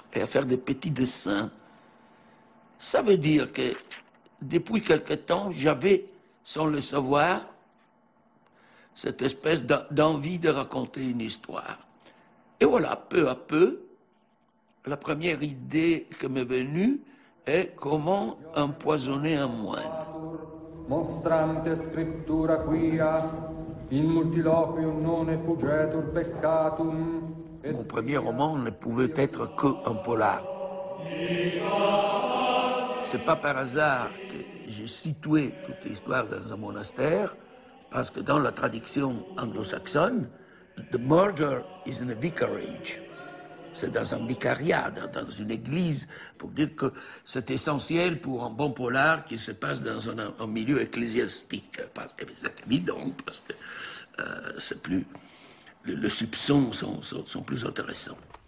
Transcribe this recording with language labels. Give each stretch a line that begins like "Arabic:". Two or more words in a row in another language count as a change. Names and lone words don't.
French: Et à faire des petits dessins. Ça veut dire que depuis quelque temps, j'avais, sans le savoir, cette espèce d'envie de raconter une histoire. Et voilà, peu à peu, la première idée qui m'est venue est comment empoisonner un moine.
Latin: Monstrante scriptura quia, in multiloquium non effugetur peccatum.
French: Mon premier roman ne pouvait être qu'un polar. C'est pas par hasard que j'ai situé toute l'histoire dans un monastère, parce que dans la tradition anglo-saxonne,
English: the murder is in a vicarage.
French: C'est dans un vicariat, dans une église, pour dire que c'est essentiel pour un bon polar qu'il se passe dans un milieu ecclésiastique. C'est évident, parce que c'est plus, les soupçons sont plus intéressants.